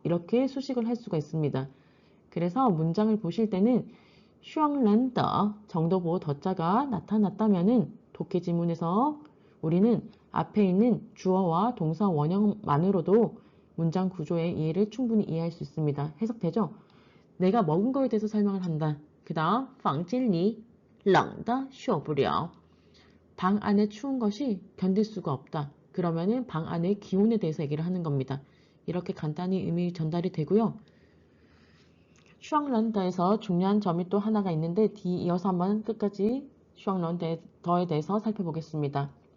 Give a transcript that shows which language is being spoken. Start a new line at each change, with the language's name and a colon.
Korean: 이렇게 수식을 할 수가 있습니다. 그래서 문장을 보실 때는 双人的 정도보 더자가 나타났다면은 독해 지문에서 우리는 앞에 있는 주어와 동사 원형만으로도 문장 구조의 이해를 충분히 이해할 수 있습니다. 해석되죠? 내가 먹은 거에 대해서 설명을 한다.
Chinese: 그 다음 房间里冷的受不了.
Korean: 방 안에 추운 것이 견딜 수가 없다. 그러면은 방 안의 기온에 대해서 얘기를 하는 겁니다. 이렇게 간단히 의미 전달이 되고요. 슈앙런더에서 중요한 점이 또 하나가 있는데 뒤 이어서 한번 끝까지 슈앙런더에 대해서 살펴보겠습니다.